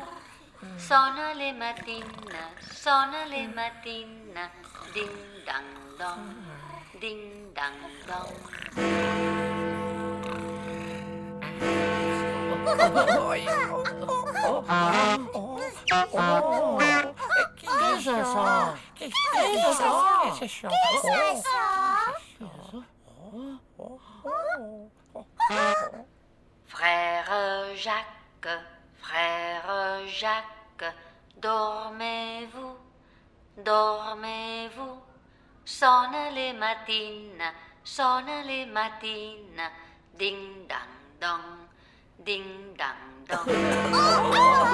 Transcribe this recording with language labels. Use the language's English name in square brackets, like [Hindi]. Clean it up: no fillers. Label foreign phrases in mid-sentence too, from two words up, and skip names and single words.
[Catalan] Sona les matines, ding dang dong, ding dang dong. [Spanish] ¿Qué es eso? ¿Qué es eso? ¿Qué es eso? ¿Qué es eso? [French] Frère Jacques, dormez-vous, dormez-vous. [Catalan] Sona les matines, ding dang dong, ding dang dong.